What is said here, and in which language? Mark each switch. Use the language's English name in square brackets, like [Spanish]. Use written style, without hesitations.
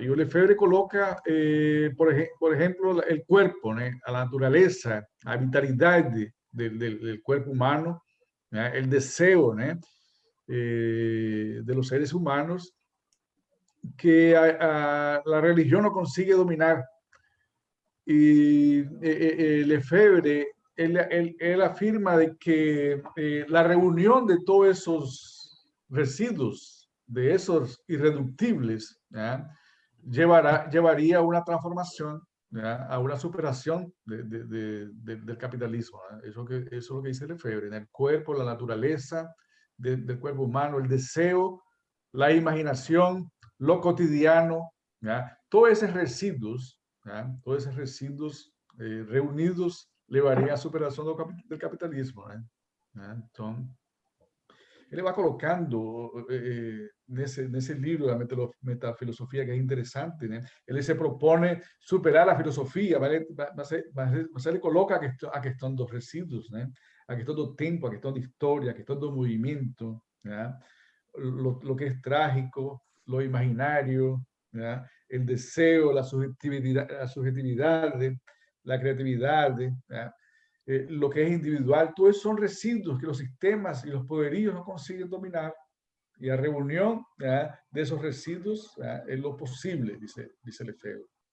[Portuguese] E o Lefebvre coloca, por exemplo, o corpo, né, a natureza, a vitalidade do corpo humano, né, o desejo, né, [Spanish] de los seres humanos, [Portuguese] que a religião não consegue dominar. [Spanish] E Lefebvre él afirma de que la reunión de todos esos residuos, de esos irreductibles, ¿ya? Llevaría a una transformación, ¿ya? A una superación del capitalismo, ¿ya? Eso es lo que dice Lefebvre, en el cuerpo, la naturaleza del cuerpo humano, el deseo, la imaginación, lo cotidiano, ¿ya? Todos esos residuos, ¿ya? Todos esos residuos reunidos [Portuguese] levaria à superação do capitalismo, né? Então, ele vai colocando nesse livro da metafilosofia, que é interessante, né? Ele se propõe superar a filosofia, mas ele coloca a questão dos resíduos, né? A questão do tempo, a questão da história, a questão do movimento, né? [Spanish] Lo que é trágico, lo imaginario, né? [Portuguese] O desejo, a subjetividade, [Spanish] la creatividad, lo que es individual, todo eso son residuos que los sistemas y los poderíos no consiguen dominar. Y la reunión de esos residuos es lo posible, dice Lefebvre.